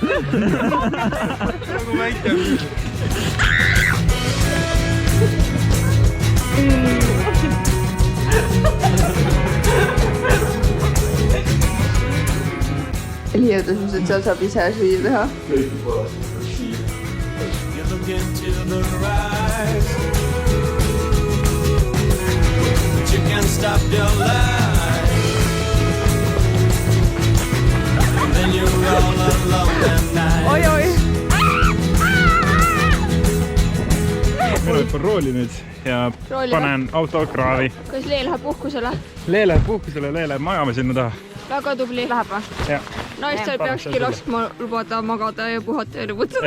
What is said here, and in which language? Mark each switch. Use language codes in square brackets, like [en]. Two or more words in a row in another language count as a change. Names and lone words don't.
[et] Nagu väike mingi. Eli jõudus, et seal saab ise süüa teha. [en] You look into the rise, but you can't stop your life. And then you're all alone at night. [et] Oi, oi. Mina hüppan rooli nüüd ja panen auto kraavi. Kas Lee läheb puhkusele? Lee läheb puhkusele, Lee läheb magama sinna taha. Väga tubli. Läheb või? Ja. Naistel peakski laskma lubada magada ja puhata ja lõbutada.